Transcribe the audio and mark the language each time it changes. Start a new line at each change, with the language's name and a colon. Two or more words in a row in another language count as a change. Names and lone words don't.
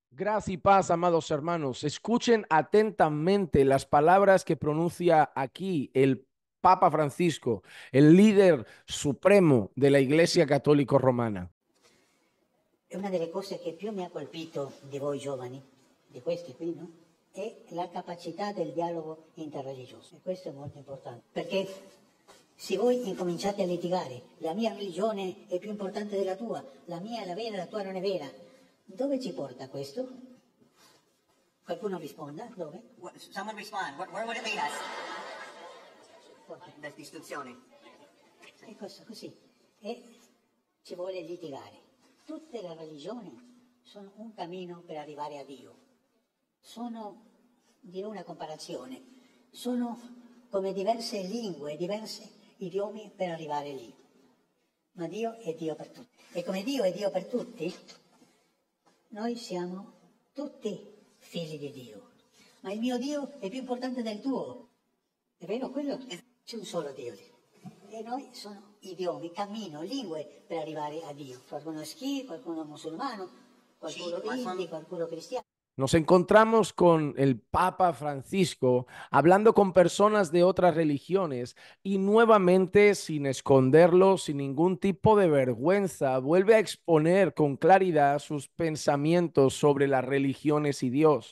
Spanish: Gracia y paz, amados hermanos. Escuchen atentamente las palabras que pronuncia aquí el Papa Francisco, el líder supremo de la Iglesia Católica Romana.
Italian: E una delle cose che più mi ha colpito di voi giovani, di questi qui, no? È la capacità del dialogo interreligioso. E questo è molto importante, perché se voi incominciate a litigare, la mia religione è più importante della tua, la mia è la vera, la tua non è vera, dove ci porta questo? Qualcuno risponda? Dove?
English: Someone respond. Where would it lead us?
Italian: La distruzione. È questo così. E ci vuole litigare. Tutte le religioni sono un cammino per arrivare a Dio. Sono, dirò una comparazione, sono come diverse lingue, diversi idiomi per arrivare lì. Ma Dio è Dio per tutti. E come Dio è Dio per tutti, noi siamo tutti figli di Dio. Ma il mio Dio è più importante del tuo. È vero quello? C'è un solo Dio. E noi sono idiomi, cammino, lingue per arrivare a Dio. Qualcuno schi, qualcuno musulmano, qualcuno hindi, qualcuno cristiano.
Spanish: Nos encontramos con el Papa Francisco hablando con personas de otras religiones y nuevamente, sin esconderlo, sin ningún tipo de vergüenza, vuelve a exponer con claridad sus pensamientos sobre las religiones y Dios.